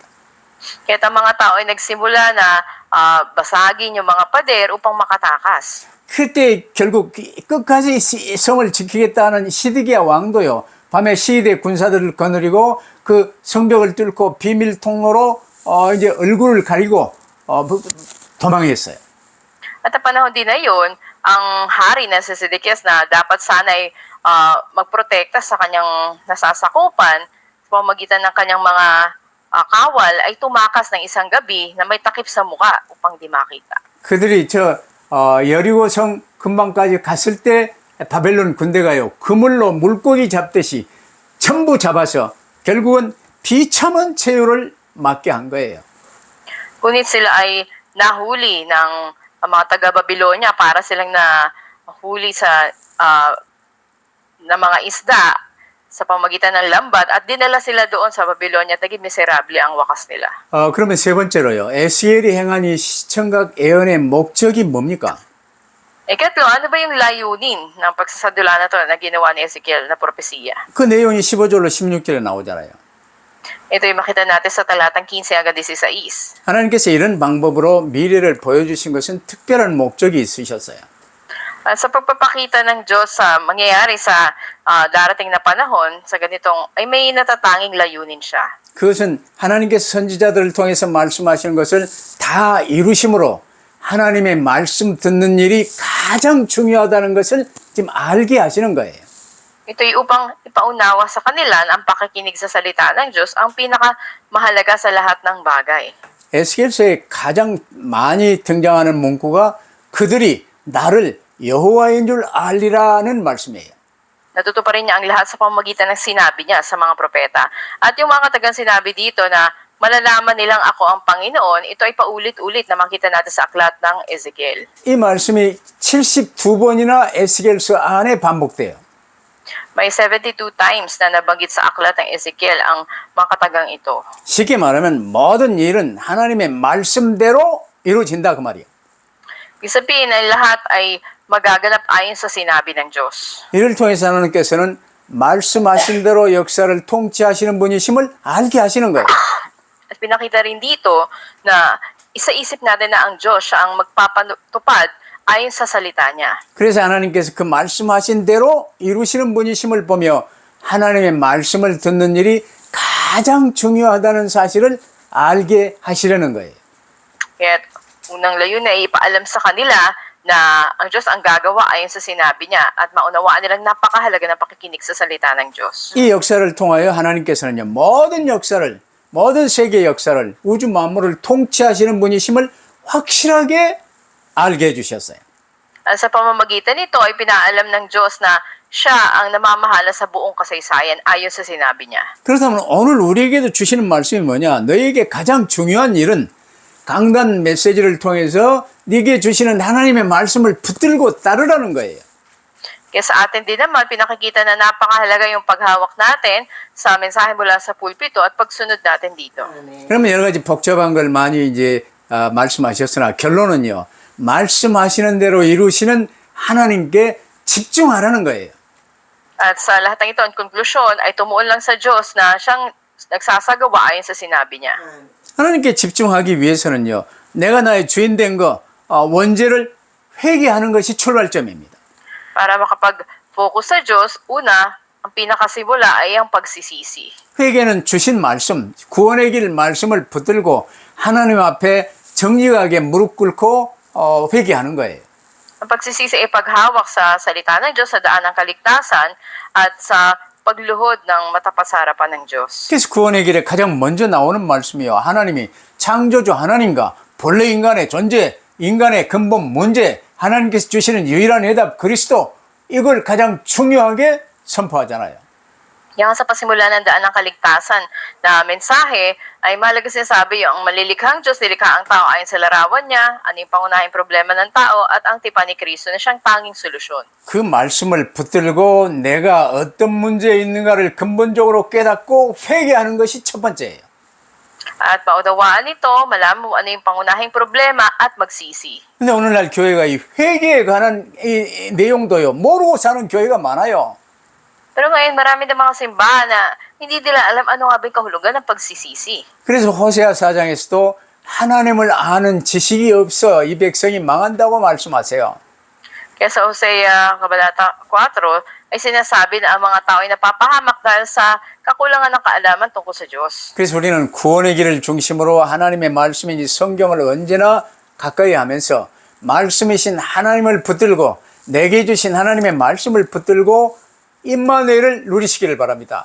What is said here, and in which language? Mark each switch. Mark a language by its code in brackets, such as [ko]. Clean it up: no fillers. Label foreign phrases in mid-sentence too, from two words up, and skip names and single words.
[tl] Kaya ang mga tao ay nagsimula na basagin yung mga pader upang makatakas. [ko] 그때 결국 끝까지 성을 지키겠다는 시드기야 왕도요, 밤에 시대 군사들을 거느리고 그 성벽을 뚫고 비밀 통로로 이제 얼굴을 가리고 도망했어요. [tl] At ang panahon din na yun, ang hari na si Sedekias na dapat sana ay magprotekta sa kanyang nasasakupan sa pamamagitan ng kanyang mga kawal ay tumakas ng isang gabi na may takip sa muka upang di makita. [ko] 그들이 여리고 성 근방까지 갔을 때 바벨론 군대가요, 그물로 물고기 잡듯이 전부 잡아서 결국은 비참한 최후를 맞게 한 거예요. [tl] Ngunit sila ay nahuli ng mga taga-Babylonia para silang nahuli sa na mga isda sa pamagitan ng lambat at dinala sila doon sa Babylonia at naging miserable ang wakas nila. [ko] 그러면 세 번째로요, 에스겔이 행한 이 시청각 예언의 목적이 뭡니까? [tl] Ikatlo, ano ba yung layunin ng pagsasadula na to na ginawa ni Ezekiel na propesiya? [ko] 그 내용이 15절로 16절에 나오잖아요. [tl] Ito yung makita natin sa talatang 15 hanggang 16. [ko] 하나님께서 이런 방법으로 미래를 보여주신 것은 특별한 목적이 있으셨어요. [tl] Sa pagpapakita ng Diyos sa mangyayari sa darating na panahon, sa ganitong, ay may natatanging layunin siya. [ko] 그것은 하나님께서 선지자들을 통해서 말씀하시는 것을 다 이루심으로 하나님의 말씀 듣는 일이 가장 중요하다는 것을 지금 알게 하시는 거예요. [tl] Ito'y upang ipaunawa sa kanila na ang pakikinig sa salita ng Diyos ang pinakamahalaga sa lahat ng bagay. [ko] 에스겔서에 가장 많이 등장하는 문구가 그들이 나를 여호와인 줄 알리라는 말씀이에요. [tl] Natutuparin niya ang lahat sa pamamagitan ng sinabi niya sa mga propeta. At yung mga katagang sinabi dito na malalaman nilang ako ang Panginoon, ito ay paulit-ulit na makita natin sa aklat ng Ezekiel. [ko] 이 말씀이 72번이나 에스겔서 안에 반복돼요. [tl] May 72 times na nabanggit sa aklat ng Ezekiel ang mga katagang ito. [ko] 쉽게 말하면 모든 일은 하나님의 말씀대로 이루어진다 그 말이에요. [tl] Ibig sabihin ay lahat ay magaganap ayon sa sinabi ng Diyos. [ko] 이를 통해서 하나님께서는 말씀하신 대로 역사를 통치하시는 분이심을 알게 하시는 거예요. [tl] At pinakita rin dito na isa-isip natin na ang Diyos siya ang magpapatupad ayon sa salita niya. [ko] 그래서 하나님께서 그 말씀하신 대로 이루시는 분이심을 보며 하나님의 말씀을 듣는 일이 가장 중요하다는 사실을 알게 하시려는 거예요. [tl] Kaya unang layunin ay ipaalam sa kanila na ang Diyos ang gagawa ayon sa sinabi niya at maunawaan nilang napakahalaga ng pakikinig sa salita ng Diyos. [ko] 이 역사를 통하여 하나님께서는요, 모든 세계 역사를, 우주 만물을 통치하시는 분이심을 확실하게 알게 해주셨어요. [tl] Sa pamamagitan nito ay pinaalam ng Diyos na siya ang namamahala sa buong kasaysayan ayon sa sinabi niya. [ko] 그렇다면 오늘 우리에게도 주시는 말씀이 뭐냐? 너에게 가장 중요한 일은 강단 메시지를 통해서 네게 주시는 하나님의 말씀을 붙들고 따르라는 거예요. [tl] Kaya sa atin din naman, pinakikita na napakahalaga yung paghawak natin sa mensahe mula sa pulpito at pagsunod natin dito. [ko] 그러면 여러 가지 복잡한 걸 많이 이제 말씀하셨으나 결론은요, 말씀하시는 대로 이루시는 하나님께 집중하라는 거예요. [tl] At sa lahat ng ito, ang konklusyon ay tumuon lang sa Diyos na siyang nagsasagawa ayon sa sinabi niya. [ko] 하나님께 집중하기 위해서는요, 내가 나의 주인 된 거, 원죄를 회개하는 것이 출발점입니다. [tl] Para makapag-focus sa Diyos, una, ang pinakasimula ay ang pagsisisi. [ko] 회개는 주신 말씀, 구원의 길 말씀을 붙들고 하나님 앞에 정직하게 무릎 꿇고 회개하는 거예요. [tl] Ang pagsisisi ay paghawak sa salita ng Diyos sa daan ng kaligtasan at sa pagluhod ng matapat sa harapan ng Diyos. [ko] 그래서 구원의 길에 가장 먼저 나오는 말씀이요, 하나님이 창조주 하나님과 본래 인간의 존재, 인간의 근본 문제, 하나님께서 주시는 유일한 해답 그리스도, 이걸 가장 중요하게 선포하잖아요. [tl] Yang sa pasimula ng daan ng kaligtasan na mensahe ay mahalaga sinasabi yung malilikhang Diyos, nilikha ang tao ayon sa larawan niya, ano yung pangunahing problema ng tao at ang tipan ni Kristo na siyang tanging solusyon. [ko] 그 말씀을 붙들고 내가 어떤 문제에 있는가를 근본적으로 깨닫고 회개하는 것이 첫 번째예요. [tl] At maunawaan ito, malaman mo ano yung pangunahing problema at magsisi. [ko] 근데 오늘날 교회가 이 회개에 관한 이 내용도요, 모르고 사는 교회가 많아요. [tl] Pero ngayon marami na mga simbahan na hindi nila alam ano nga ba yung kahulugan ng pagsisisi. [ko] 그래서 호세아 4장에서도 하나님을 아는 지식이 없어 이 백성이 망한다고 말씀하세요. [tl] Kaya sa Hosea Kabanata 4 ay sinasabi na ang mga tao ay napapahamak dahil sa kakulangan ng kaalaman tungkol sa Diyos. [ko] 그래서 우리는 구원의 길을 중심으로 하나님의 말씀인 이 성경을 언제나 가까이 하면서 말씀이신 하나님을 붙들고 내게 주신 하나님의 말씀을 붙들고 임마누엘을 누리시기를 바랍니다.